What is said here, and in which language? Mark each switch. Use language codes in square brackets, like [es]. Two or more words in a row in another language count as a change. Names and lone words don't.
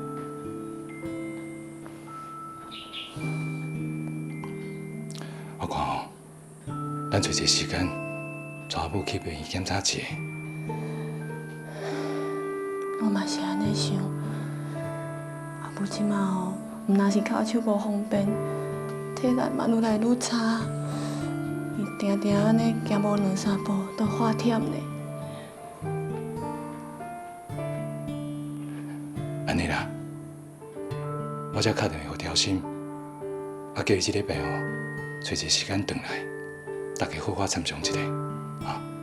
[nan] 我看吼，咱找一个时间，带阿母去病院检查一下。我嘛是安尼想，阿母即马吼，毋但是骹手无方便，体力嘛愈来愈差，伊定定安尼行无2-3 步都发忝呢。安尼啦，我才打电话给调心，啊叫伊这礼拜吼，找一个时间回来，大家好好参详一下，啊。